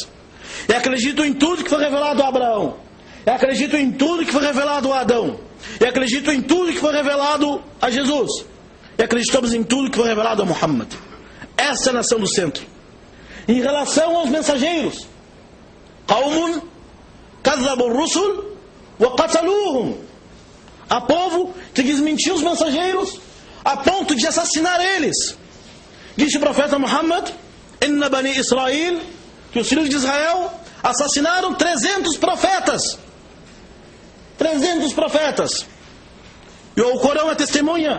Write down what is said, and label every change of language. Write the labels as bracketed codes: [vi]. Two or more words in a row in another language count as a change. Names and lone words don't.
[pt] E acreditam em tudo que foi revelado a Abraão. E acreditam em tudo que foi revelado a Adão. E acreditam em tudo que foi revelado a Jesus. E acreditamos em tudo que foi revelado a Muhammad. Essa é a nação do centro. Em relação aos mensageiros, [ar] قوم كذبوا الرسل وقتلوهم. [pt] Há povo que desmentiu os mensageiros a ponto de assassinar eles. Diz o profeta Muhammad, [ar] إن بني إسرائيل, [pt] que os filhos de Israel assassinaram 300 profetas. 300 profetas. E o Corão é testemunha.